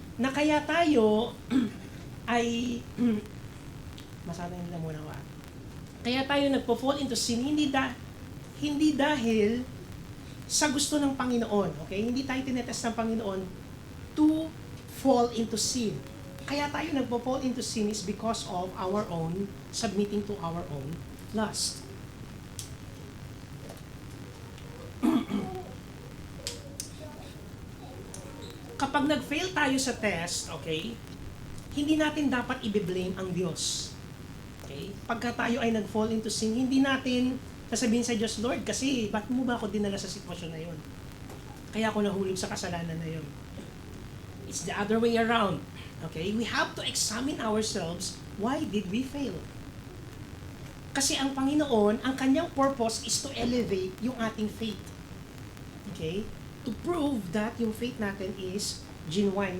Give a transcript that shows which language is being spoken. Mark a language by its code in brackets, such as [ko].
[tl] Na kaya tayo ay masabi nila muna wa. Kaya tayo nagpo-fall into sin hindi dahil sa gusto ng Panginoon, okay? Hindi tayo tinetest ng Panginoon to fall into sin. Kaya tayo nagpo-fall [en] into sin is because of our own submitting to our own lust. [tl] Kapag nag-fail tayo sa test, okay, hindi natin dapat i-blame ang Diyos. Okay? Pagka tayo ay nag-fall into sin, hindi natin sasabihin sa Diyos, Lord, kasi ba't mo ba ako dinala sa sitwasyon na yun? Kaya ako nahulog sa kasalanan na yun. [en] It's the other way around. Okay? We have to examine ourselves, why did we fail? [tl] Kasi ang Panginoon, ang kanyang purpose is to elevate yung ating faith. Okay? [en] To prove that yung faith natin is genuine.